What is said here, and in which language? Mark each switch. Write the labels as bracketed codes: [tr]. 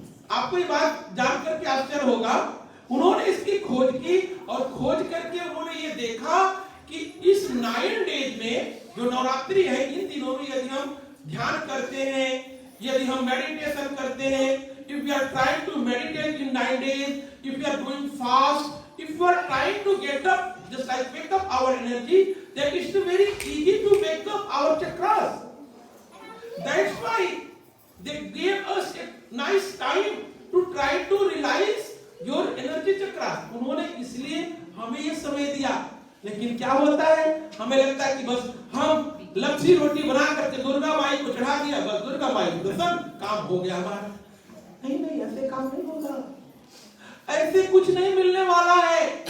[hi] आपको ये बात जानकर के आश्चर्य होगा, उन्होंने इसकी खोज की और खोज करके उन्होंने ये देखा कि इस 9 days में जो नवरात्रि है, इन दिनों में यदि हम ध्यान करते हैं, यदि हम मेडिटेशन करते हैं, [en] if we are trying to meditate in 9 days, if we are doing fast, if we are trying to get up, just like wake up our energy, then it's very easy to wake up our chakras. That's why they gave us a nice time to try to realize your energy chakra. [hi] उन्होंने इसलिए हमें ये समय दिया। लेकिन क्या होता है, हमें लगता है कि बस हम लपसी रोटी बना करके दुर्गा माई को चढ़ा दिया, बस दुर्गा माई को दर्शन, काम हो गया हमारा। नहीं नहीं, ऐसे काम नहीं होगा, ऐसे कुछ नहीं मिलने वाला है।